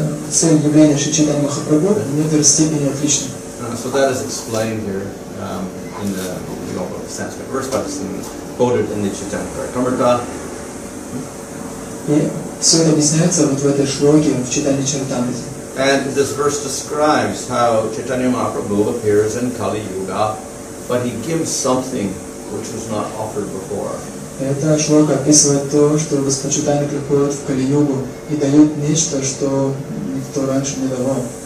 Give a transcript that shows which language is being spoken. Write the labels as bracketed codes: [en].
[ru] Цель явления Шри Чайтаньи Махапрабху в некоторой степени отлична. [en] So that is explained here in the Sanskrit verse, but it's quoted in the Chaitanya Charitamrita. [ru] И все это объясняется вот в этой шлоке в Чайтанья Чаритамрите. [en] And this verse describes how Chaitanya Mahaprabhu appears in Kali Yuga, but he gives something which was not offered before. [ru] Эта шлока описывает то, что Господь Чайтанья приходит в Кали-югу и дает нечто, что никто раньше не давал.